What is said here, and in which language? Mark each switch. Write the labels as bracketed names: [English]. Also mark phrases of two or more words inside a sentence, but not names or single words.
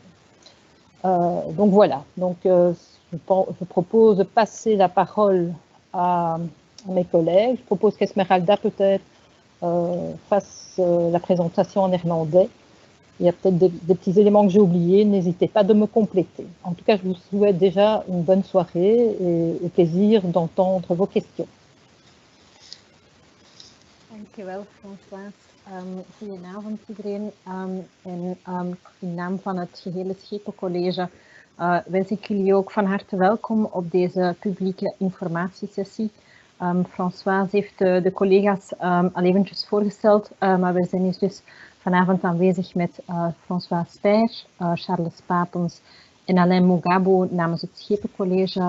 [French] Donc voilà, donc, je propose de passer la parole à mes collègues. Je propose qu'Esmeralda peut-être fasse la présentation en néerlandais. Il y a peut-être des petits éléments que j'ai oubliés, n'hésitez pas de me compléter. En tout cas, je vous souhaite déjà une bonne soirée et au plaisir d'entendre vos questions. [Dutch] Dankjewel, François. Goedenavond iedereen. In naam van het gehele Schepencollege wens ik jullie ook van harte welkom op deze publieke informatiesessie. François heeft de collega's al eventjes voorgesteld, maar we zijn hier dus vanavond aanwezig met François Speyer, Charles Papens en Alain Mogabo namens het Schepencollege.